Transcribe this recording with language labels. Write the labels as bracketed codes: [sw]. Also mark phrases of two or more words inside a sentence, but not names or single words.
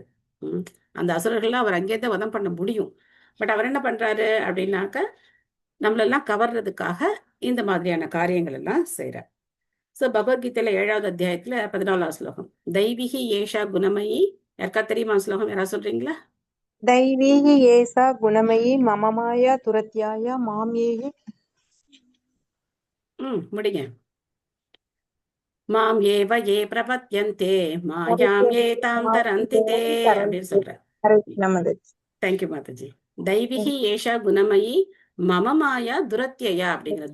[ta] அந்த அசுரர்கள்லாம் அவர் அங்கேயே வதம் பண்ண முடியும். பட் அவர் என்ன பண்றாரு அப்படின்னாக்க நம்மளெல்லாம் கவர்றதுக்காக இந்த மாதிரியான காரியங்கள் எல்லாம் செய்யறார். சோ பகவத்கீதையில 7வது அத்தியாயத்துல 14வது ஸ்லோகம், [sa] दैवीहि एषा गुणमयी. [ta] யாருக்கா தெரியுமா ஸ்லோகம், யாராவது சொல்றீங்களா? [sa] दैवीहि एषा गुणमयी मम माया तुरत्याय माम्येहि. [ta] முடிங்க. [sa] मां एव ये प्रपद्यन्ते मायां ए तां तरन्ति ते [ta] அப்படின்னு சொல்றேன். தேங்க்யூ மாதாஜி. [sa] दैवीहि एषा गुणमयी मम माया दुरत्यया [ta] அப்படிங்கிற.